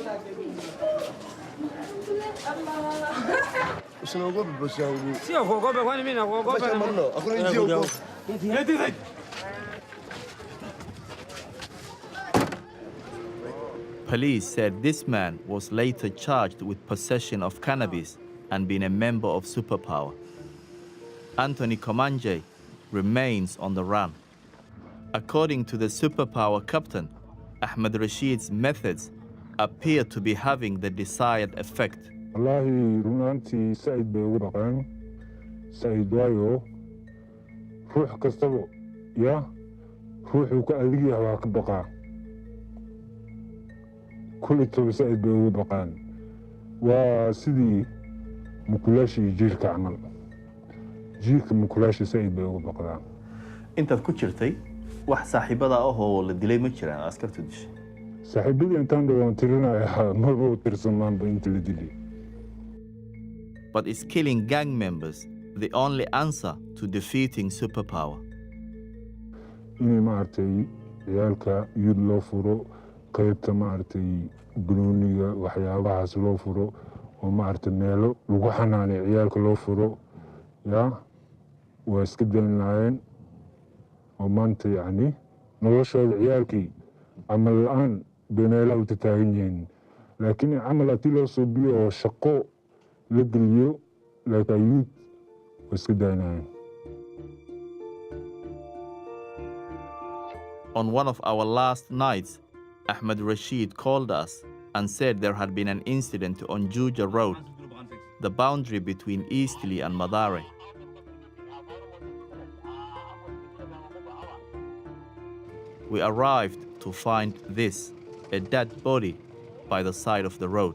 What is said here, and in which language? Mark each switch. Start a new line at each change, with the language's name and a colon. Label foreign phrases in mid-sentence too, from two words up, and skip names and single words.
English: Police said this man was later charged with possession of cannabis and being a member of Superpower. Anthony Komanje remains on the run. According to the Superpower captain, Ahmed Rashid's methods appear to be having the desired effect.
Somali: والله runantii Said bay ugu dhaqaan Said waayo ruux kastaba ya ruuxu ka adig yahay waa ka baqaa kulli Said bay ugu dhaqaan waa sidii mukulashi jiirka camal jiirka mukulashi Said bay ugu dhaqaan intaad ku jirtay wax saaxiibada ah oo la dilay ma jiraan askartu dishay saaxiibadii intaan dhawaan tirinayaa marba tirsamaan inta la dilay.
English: But is killing gang members the only answer to defeating Superpower?
Somali: inay maartay ciyaalka yud loo furo qaybta maartay gunooniga waxyaabahaas loo furo oo maartay meelo lagu xanaanay ciyaalka loo furo ya waa iska daynayeen oo maanta yani noloshooda ciyaalkii camal la'aan bay meelaha u taagan yihiin laakiin camal haddii loo soo biyo oo shaqo la geliyo laakiin yud waa iska daynayeen.
English: On one of our last nights, Ahmed Rashid called us and said there had been an incident on Juja Road, the boundary between Eastleigh and Mathare. We arrived to find this, a dead body by the side of the road.